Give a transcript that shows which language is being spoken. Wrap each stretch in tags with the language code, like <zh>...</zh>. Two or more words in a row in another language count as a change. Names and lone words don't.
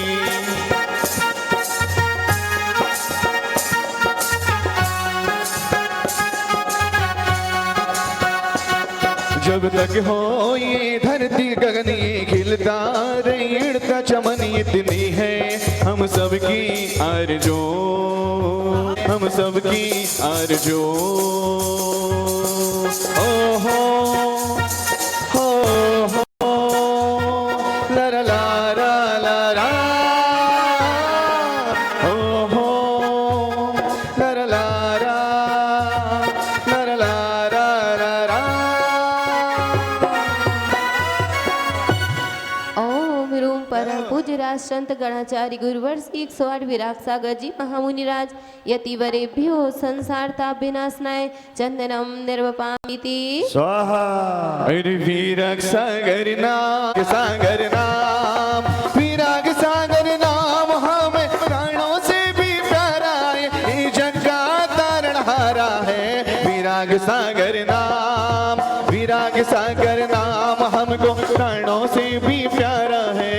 <hi>जब तक हो ये धरती गगन ये खिलता रेड़ता चमन इतनी है हम सबकी आरज़ू, हम सबकी आरज़ू। ओ हो ला ला ला ला ला, ओ हो ला ला ला ला ला ला ला।</hi> <sa>ओम रूम परम पूज्यराज संत गणाचार्य गुरुवर्ष 108 विराग सागर जी महामुनिराज यति वरेभ्यो संसार ताप विनाशनाय चंदनम निर्वपामिति। स्वाहा।</sa> <hi>अरे विराग सागर नाम, सागर नाम, विराग सागर नाम हमें प्राणों से भी प्यारा है, ये जग का तारणहारा है। विराग सागर नाम, विराग सागर नाम हमको प्राणों से भी प्यारा है।</hi>